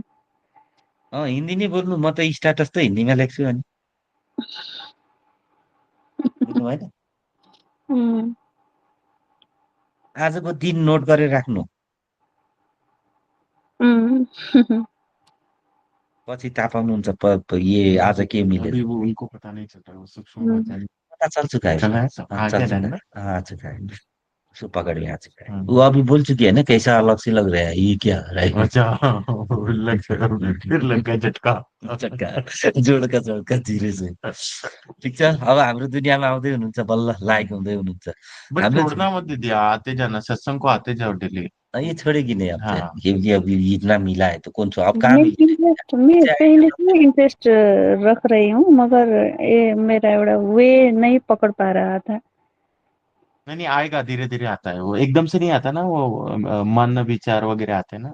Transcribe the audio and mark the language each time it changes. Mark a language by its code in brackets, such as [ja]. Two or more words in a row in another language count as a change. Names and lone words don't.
[ne] हिन्दी नै बोल्नु, म त स्ट्याटस त हिन्दीमा लेख्छु अनि, बुझ्नु भएन। उम्, आजको दिन नोट गरेर राख्नु, उम्, पछि थाहा पाउनुहुन्छ [hi] ये आज के मिले। अभी वो उनको पता नहीं चल रहा, वो सूक्ष्म उम्, वाचाली पता चल चुका है, चला है सब, हाँ, आ चल गया चुका ध्यान है, में। हाँ चुका है, उसको पकड़ में आ चुका है। हाँ। वो अभी बोल चुकी है ना, कैसा अलग से लग रहा है, ये क्या हो रहा है। अच्छा फिर लग गया झटका। चक्का जोडका जोडका धीरे से। [ne] ठिक छ, अब हाम्रो दुनियाँमा आउँदै हुनुहुन्छ, बल्ल लायक हुँदै हुनुहुन्छ। बस हाम्रो [hi] छोड़ना मत दीदी, आते जाना सत्संग को, आते जाओ डेली। ये छोड़ेगी नहीं अब, हाँ क्योंकि अभी इतना मिला है तो कौन सा अब कहाँ मैं मिल इंटरेस्ट, मैं पहले से इंटरेस्ट रख रही हूँ, मगर ये मेरा एवढा वे नहीं पकड़ पा रहा था। नहीं आएगा, धीरे धीरे आता है वो, एकदम से नहीं आता ना वो, मन विचार वगैरह आते हैं ना।